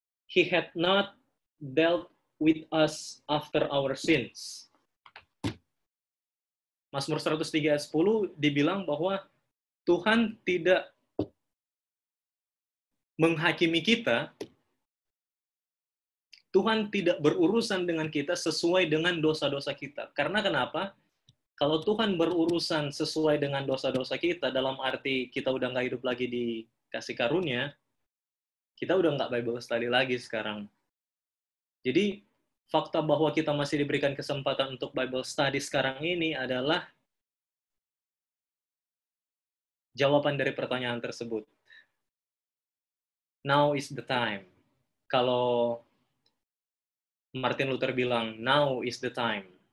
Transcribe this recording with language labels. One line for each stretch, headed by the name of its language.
English: He had not dealt with us after our sins.
Indonesian: Mazmur 103 ayat 10 dibilang bahwa Tuhan tidak menghakimi kita, Tuhan tidak berurusan dengan kita sesuai dengan dosa-dosa kita. Karena kenapa? Kalau Tuhan berurusan sesuai dengan dosa-dosa kita, dalam arti kita udah nggak hidup lagi di kasih karunia, kita udah nggak Bible study lagi sekarang. Jadi, fakta bahwa kita masih diberikan kesempatan untuk Bible study sekarang ini adalah jawaban dari pertanyaan tersebut.
English: Now is the time.
Indonesian: Kalau Martin Luther bilang,
English: now is the time.